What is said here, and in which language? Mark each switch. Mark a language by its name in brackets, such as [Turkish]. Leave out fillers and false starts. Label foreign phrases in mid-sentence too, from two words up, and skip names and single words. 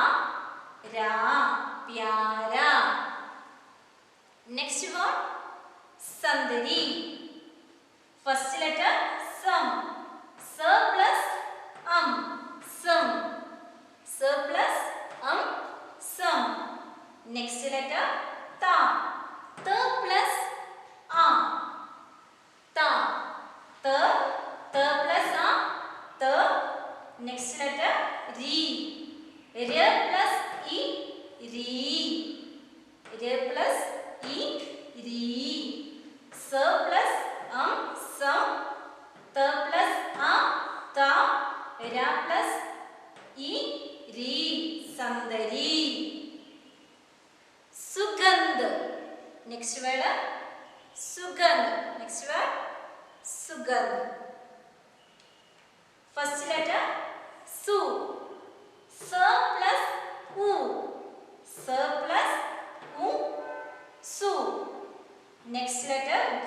[English] Ra. Pyara. Next word sandari. First letter sam. S plus sum. S plus sum. Next letter ta. T plus a. Ta. T plus a. Ta. Next letter ri. R plus e. Ri. R plus e. Ri. S plus sum. T plus a. Ta. Ra plus e. Ri. Sandari. Sugandh. Next word sugandh. Next word sugandh. First letter su. S plus u. S plus u. Su. Next letter g.